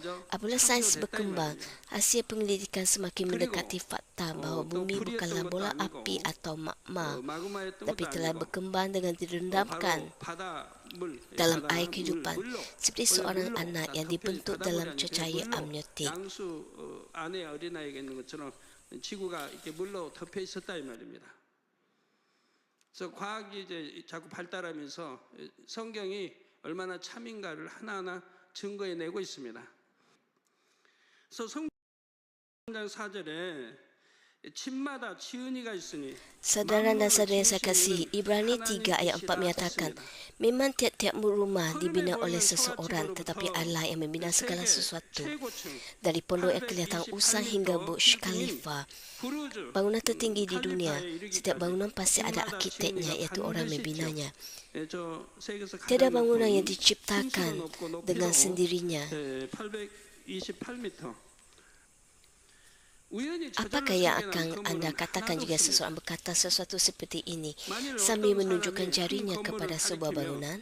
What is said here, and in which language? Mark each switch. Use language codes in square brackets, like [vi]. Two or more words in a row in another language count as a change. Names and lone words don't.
[ms] Apabila sains berkembang, hasil penyelidikan semakin mendekati fakta bahawa bumi bukanlah bola api atau magma, tapi telah berkembang dengan direndamkan dalam air kehidupan, seperti seorang anak yang dibentuk dalam cecair amniotik. [ko] 그래서 과학이 이제 자꾸 발달하면서 성경이 얼마나 참인가를 하나하나 증거해내고 있습니다. 그래서 성경 4절에 집마다 지은이가 있으니 [ms] Saudara dan saudara yang saya kasihi, Ibrani 3 ayat 4 menyatakan, memang tiap-tiap rumah dibina oleh seseorang, tetapi Allah yang membina segala sesuatu. Dari pondok yang kelihatan usang hingga Burj Khalifa, bangunan tertinggi di dunia, setiap bangunan pasti ada arkiteknya, iaitu orang membinanya. Tiada bangunan yang diciptakan dengan sendirinya. Apakah yang akan anda katakan jika seseorang berkata sesuatu seperti ini sambil menunjukkan jarinya kepada sebuah bangunan?